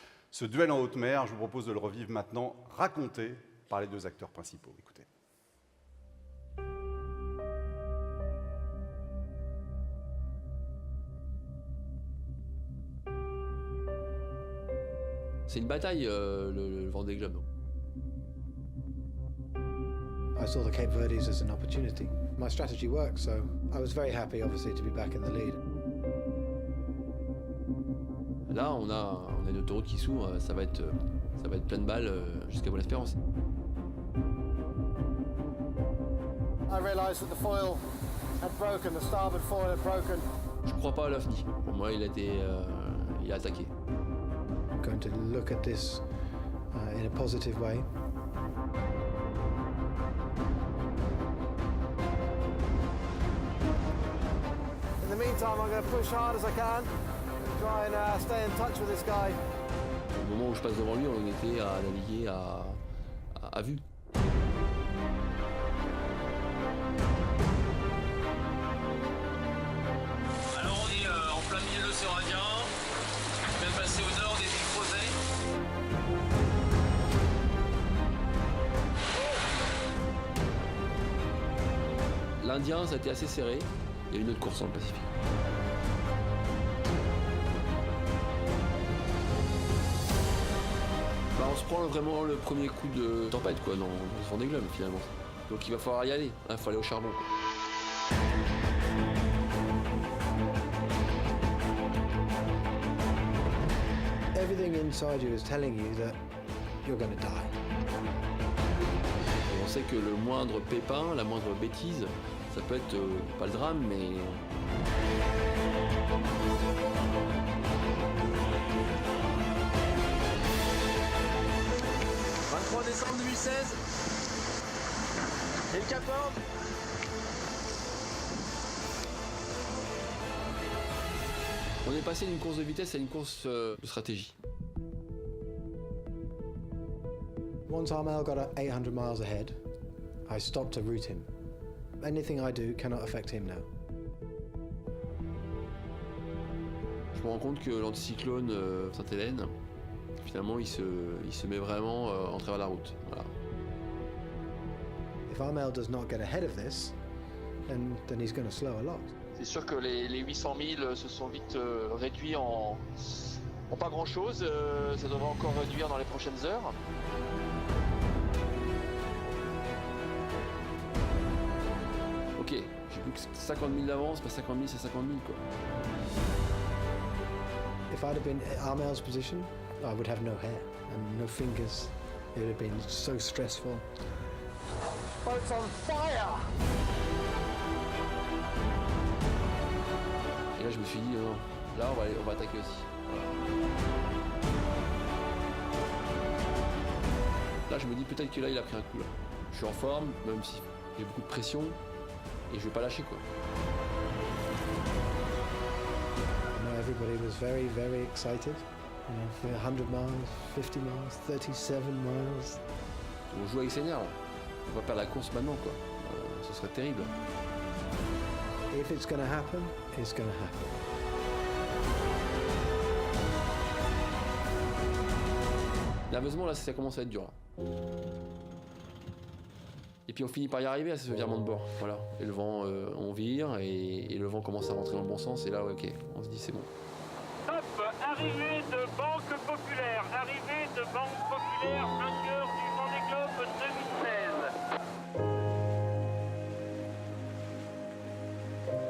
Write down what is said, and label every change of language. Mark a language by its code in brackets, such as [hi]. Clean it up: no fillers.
[fr] Ce duel en haute mer, je vous propose de le revivre maintenant, raconté par les deux acteurs principaux. Écoutez. C'est une bataille, le Vendée Globe. [en] I saw the Cape Verdes as an opportunity. My strategy worked, so I was very happy, obviously, to be back in the lead. [fr] Là, on a une autoroute qui s'ouvre, ça va être plein de balles jusqu'à Bonne-Espérance. [en] I realized that the foil had broken, the starboard foil had broken. [fr] Je crois pas à l'OVNI. Pour moi, il a attaqué. [en] I'm going to look at this in a positive way. In the meantime, I'm going to push hard as I can and try and stay in touch with this guy. [fr] Au moment où je passe devant lui, on était à naviguer à vue. Alors on est en plein milieu de l'océan Indien, même passé au nord des îles Crozet. L'Indien, ça a été assez serré. Il y a une autre course dans le Pacifique. Bah, on se prend vraiment le premier coup de tempête quoi, dans ce Vendée Globe finalement. Donc il va falloir y aller, il faut aller au charbon. Quoi. [en] Everything inside you is telling you that you're going to die. [fr] Et on sait que le moindre pépin, la moindre bêtise, ça peut être pas le drame, mais... « 23 décembre 2016, et le Cap Horn. On est passé d'une course de vitesse à une course de stratégie. [en] Once Armel got 800 miles ahead, I stopped to route him. Anything I do cannot affect him now. [fr] Je me rends compte que l'anticyclone Sainte-Hélène, finalement, il se met vraiment en travers de la route. Voilà. [en] If Armel does not get ahead of this, then he's going to slow a lot. [fr] C'est sûr que les 800 000 se sont vite réduits en pas grand-chose. Ça devrait encore réduire dans les prochaines heures. Ok, j'ai plus que 50 000 d'avance, pas 50 000, c'est 50 000 quoi. [en] If I'd have been in Armel's position, I would have no hair and no fingers. It would have been so stressful. Boat's on fire! [fr] Et là je me suis dit non, là on va attaquer aussi. Voilà. Là je me dis peut-être que là il a pris un coup là. Je suis en forme, même si j'ai beaucoup de pression et je vais pas lâcher quoi. [en] Everybody was very, very excited. You know, for 100 miles, 50 miles, 37 miles. [fr] On joue avec ses nerfs là. On va perdre la course maintenant quoi. Ce serait terrible. [en] If it's going to happen, it's going to happen. [fr] Nerveusement là ça commence à être dur là. Et puis on finit par y arriver à ce virement de bord. Voilà. Et le vent, on vire et le vent commence à rentrer dans le bon sens. Et là, ouais, ok, on se dit c'est bon. Top, arrivée de Banque Populaire. Arrivée de Banque Populaire, vainqueur du Vendée Globe 2016.